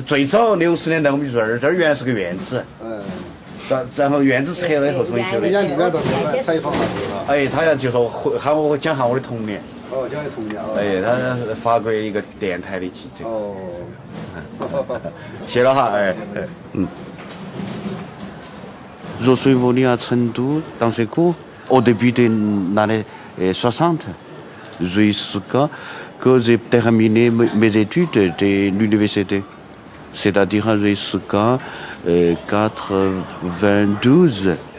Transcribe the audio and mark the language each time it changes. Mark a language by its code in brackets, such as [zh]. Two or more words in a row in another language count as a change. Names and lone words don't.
[zh] 最早60年代我们就说这儿原来是个院子。然后院子拆了以后重新修的。人家里面都是采访了。哎，他就说喊我讲下我的童年。哦，讲的童年。哎，他法国一个电台的记者。哦。谢了哈， [fr] 哎。Je suis venu à Chengdu dans ce cours au début des années 60, jusqu'à que j'ai terminé mes études de l'université. C'est-à-dire jusqu'à 92.